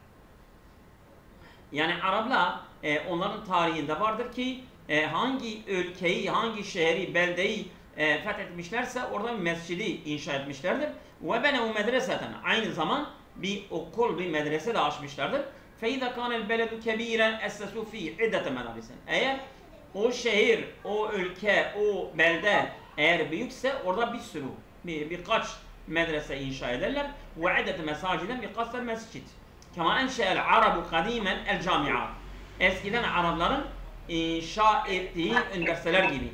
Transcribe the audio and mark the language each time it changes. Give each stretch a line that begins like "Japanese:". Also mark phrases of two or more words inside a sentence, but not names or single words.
Turkish: Yani Araplar onların tarihinde vardır ki hangi ülkeyi, hangi şehri, beldeyi fethetmişlerse orada bir mescidi inşa etmişlerdir.
Arabic: وبنوا مدرسة.
Turkish: Aynı zaman bir okul, bir medrese de açmışlardır.
Arabic: فَاِذَا كَانَ الْبَلَدُ كَب۪يرًا اَسَّسُوا ف۪ي عِدَّةَ مَدَارِسٍ.
Turkish: Eğer o şehir, o ülke, o belde eğer büyükse orada birkaç medrese inşa ederler.
Arabic: وعدة مساجد
Turkish: birkaç mescid.
Arabic: كما أنشأ العرب قديما الجامعات.
Turkish: Eskiden Arapların inşa ettiği üniversiteler gibi.